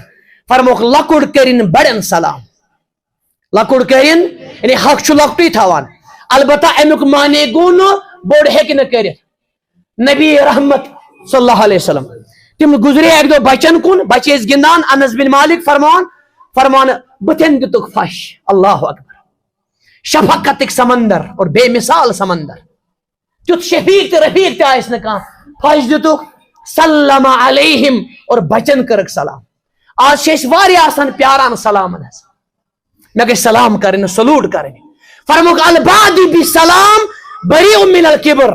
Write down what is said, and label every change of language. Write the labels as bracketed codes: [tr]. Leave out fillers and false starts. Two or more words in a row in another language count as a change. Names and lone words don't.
[ks] فرموکھ لۄکُٹ کٔرِنۍ بڑٮ۪ن سلام. لۄکُٹ کٔرِنۍ یعنی حق چھُ لۄکٹُے تھاوان. البتہ امیُک معنے گوٚو نہٕ بوٚڑ ہیٚکہِ نہٕ کٔرِتھ. نبی رحمت [ar] صلی اللہ علیہ وسلم [ks] تِم گُزرے اکہِ دۄہ بچن کُن. بچہِ ٲسۍ گِنٛدان. انس بن مالک فرمان بٕتھٮ۪ن دِتُکھ پھش. [ar] اللہ اکبر. [ks] شفقتٕکۍ سمندر اور بے مثال سمندر. تیُتھ شفیق تہٕ رفیق تہِ آسہِ نہٕ کانٛہہ. پھش دِتُکھ. [ar] سلم علیہم [ks] اور بچن کٔرٕکھ سلام. آز چھِ أسۍ واریاہ آسان پیاران سلامن حظ. مےٚ گژھِ سلام کرٕنۍ سلوٗٹ کرٕنۍ. [ar] فرموکھ البادی بسلام بریء من الکبر.